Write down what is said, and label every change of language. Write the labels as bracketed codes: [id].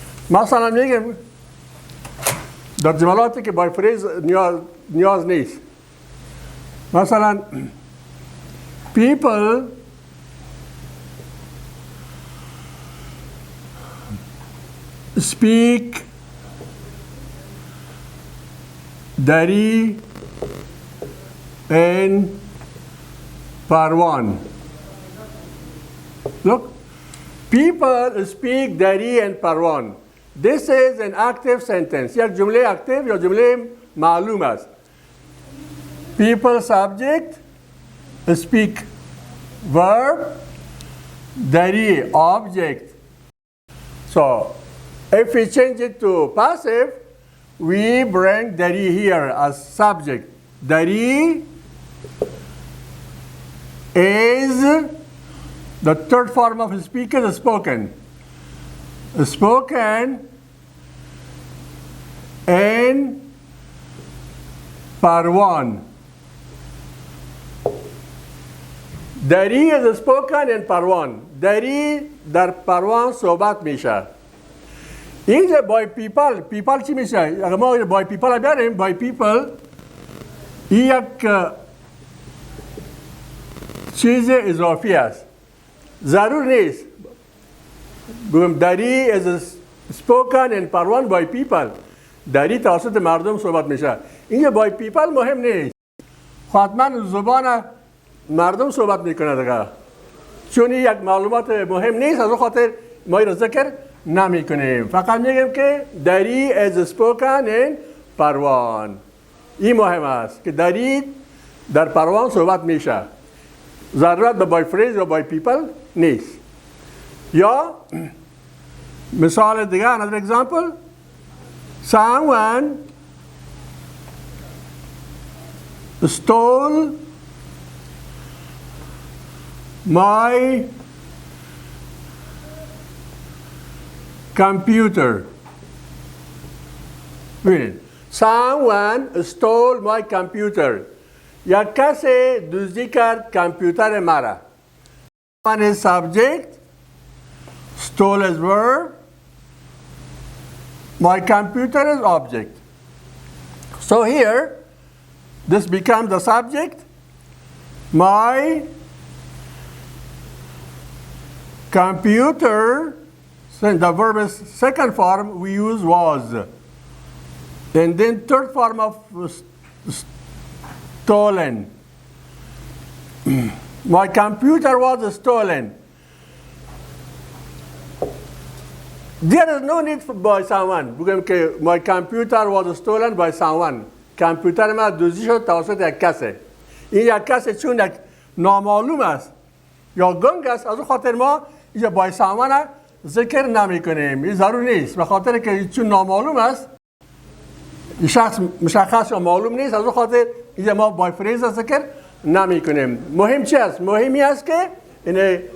[fa] مثلا میگیم در جملاتی که بای فریز نیاز نیست مثلا [en] people speak Dari and Parwan. Look, people speak Dari and Parwan. This is an active sentence. [fa] یک جمله active یا جمله معلوم است. [en] People subject, speak verb, Dari object. So, if we change it to passive, we bring Dari here as subject. Dari is the third form of speak is spoken. Spoken in Parwan. Dari is spoken in Parwan. [fa] Dari در پروان صحبت میشه. اینجا بای پیپل چی میشه؟ اگر ما بای پیپل بیاریم بای پیپل یک چیز اضافی است. ضرور نیست بگم دری [en] is spoken in Parwan by people. [fa] دری توسط مردم صحبت میشه. اینجا بای پیپل مهم نیست. حتما زبان مردم صحبت میکنه دیگه. چون یک معلومات مهم نیست از اون خاطر ما این ذکر نمی کنیم. فقط میگیم که دری [en] is spoken in Parwan. [fa] این مهم است که دری در پروان صحبت میشه. ضرورت به بای فریز یا بای پیپل نیست. یا مثال دیگه [en] another example someone stole my computer. [fa] ببینید [en] someone stole my computer. [fa] یک کسی دزدی کرد کامپیوتر مرا. [en] One is subject, stole is verb, my computer is object. So here, this becomes the subject. My computer, since the verb is second form, we use was. And then third form of stolen. My computer was stolen. There is no need for by someone. [fa] بگم که [en] my computer was stolen by someone. [fa] کامپیوتر ما دزدی شد توسط یک کسی. این یک کسی چون یک نامعلوم است یا گنگ است از اون خاطر ما اینجا [en] by someone [fa] ذکر نمی کنیم. این ضرور نیست. به خاطر که چون نامعلوم است این شخص مشخص یا معلوم نیست از اون خاطر اینجا ما بای فریز ذکر نمی کنیم. مهم چی است؟ مهمی است که این